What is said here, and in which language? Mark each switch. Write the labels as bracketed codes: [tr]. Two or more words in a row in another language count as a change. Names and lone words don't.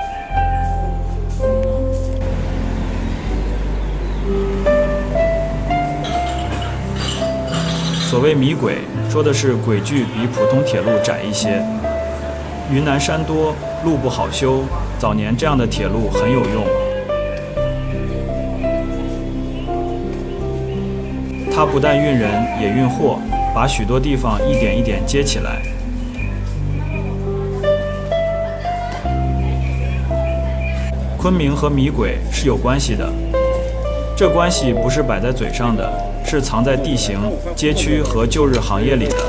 [zh] 所謂米軌，說的是軌距比普通鐵路窄一些。雲南山多，路不好修，早年這樣的鐵路很有用。它不但運人，也運貨，把許多地方一點一點接起來。昆明和米軌是有關係的，這關係不是擺在嘴上的，是藏在地形、街區和舊日行業裡的。